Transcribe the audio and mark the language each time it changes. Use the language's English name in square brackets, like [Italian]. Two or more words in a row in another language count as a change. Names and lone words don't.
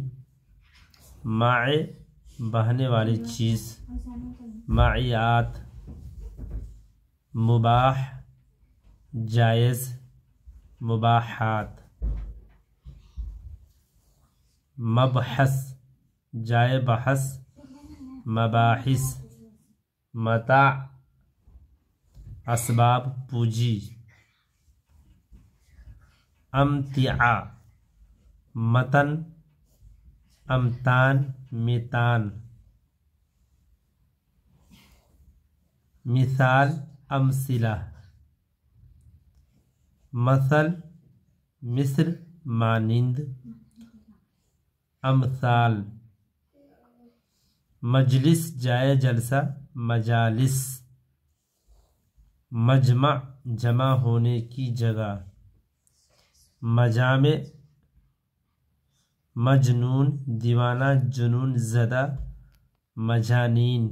[Urdu] مائع بہنے والی چیز، مائعات۔ مباح جائز، مباحات۔ مبحث جائے بحث، مباحث۔ متاع اسباب پوجی۔ امتعہ متن، امتان میتان۔ مثال امثلہ۔ مثل مثل مانند، امثال۔ مجلس جائے جلسہ، مجالس۔ مجمع جمع ہونے کی جگہ، مجامع۔ مجنون دیوانہ، جنون زدہ، مجانین۔